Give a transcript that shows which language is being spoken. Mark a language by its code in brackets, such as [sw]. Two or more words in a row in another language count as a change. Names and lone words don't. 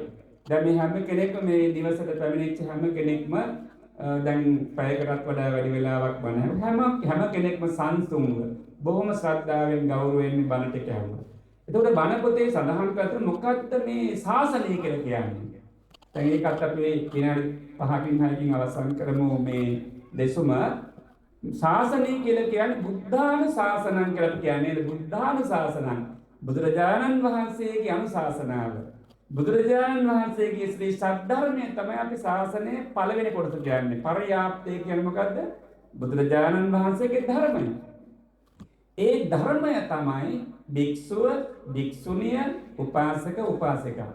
[si] දැන් මේ හැම කෙනෙක්ම මේ දිවසට පැමිණිච්ච හැම කෙනෙක්ම දැන් පැයකටත් වඩා වැඩි වෙලාවක් බණ හැම කෙනෙක්ම සංසුන්ව බොහොම ශ්‍රද්ධාවෙන් ගෞරවයෙන් බණ ටික ඇහුවා. එතකොට බණ පොතේ සඳහන් කරලා මොකක්ද මේ ශාසනය කියලා කියන්නේ? දැන් ඒකත් අපි විනාඩි 5කින් 6කින් අවසන් කරමු මේ දෙසුම. ශාසනය කියලා කියන්නේ [pi] බුද්ධාන ශාසනං [si] කියලා කියන්නේ [pi] බුද්ධාන ශාසනං. [si] බුදුරජාණන් වහන්සේගේ අනුශාසනාව. බුදුරජාණන් වහන්සේගේ ශ්‍රී සද්ධර්මය තමයි අපි ශාසනයේ පළවෙනි කොටස කියන්නේ. පරියාප්තය කියන්නේ මොකද්ද? බුදුරජාණන් වහන්සේගේ ධර්මය. ඒ ධර්මය තමයි භික්ෂුව, භික්ෂුණිය, උපාසක, උපාසිකා.